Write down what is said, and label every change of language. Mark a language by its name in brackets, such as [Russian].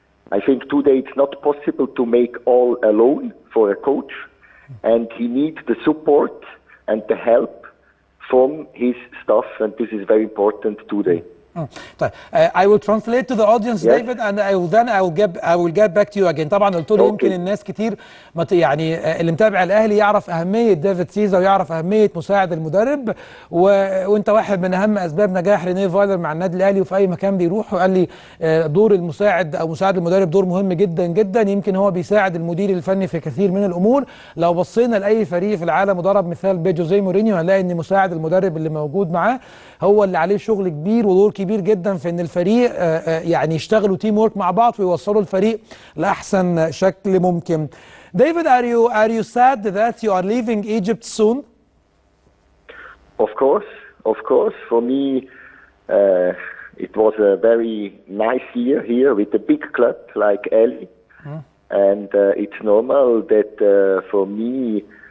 [English] I think today it's not possible to make all alone for a coach, and he needs the support and the help from his staff, and this is very important today. طيب I will translate to the audience, yes. David, and I will get back to you again. [Arabic] طبعا قلت له يمكن الناس كتير يعني اللي متابع الاهلي يعرف اهميه ديفيد سيزا ويعرف اهميه مساعد المدرب، وانت واحد من اهم اسباب نجاح رينيه فايلر مع النادي الاهلي وفي اي مكان بيروح. وقال لي دور المساعد او مساعد المدرب دور مهم جدا جدا، يمكن هو بيساعد المدير الفني في كثير من الامور. لو بصينا لاي فريق في العالم وضرب مثال بجوزيه مورينيو هنلاقي ان مساعد المدرب اللي موجود معاه هو اللي عليه شغل كبير ودور كبير جدا في ان الفريق يعني يشتغلوا تيم وورك مع بعض ويوصلوا الفريق لاحسن شكل ممكن. [English] David, are you sad that you are leaving Egypt soon? Of course. For me, it was a very nice year here with a big club like Al, and it's normal that for me.